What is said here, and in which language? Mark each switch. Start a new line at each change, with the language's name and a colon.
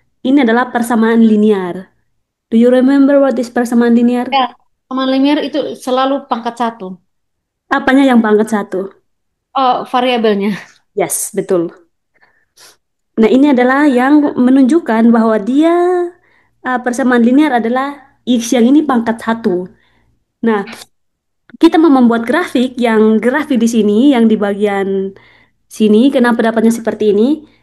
Indonesian: Ini adalah persamaan linear.
English: Do you remember what is persamaan linear?
Indonesian: Ya, sama linear itu selalu pangkat satu. Apanya yang pangkat satu? Oh, variabelnya. Yes, betul. Nah, ini adalah yang menunjukkan bahwa dia persamaan linear adalah X yang ini pangkat satu. Nah, kita mau membuat grafik yang grafik di sini, yang di bagian sini, kenapa dapatnya seperti ini?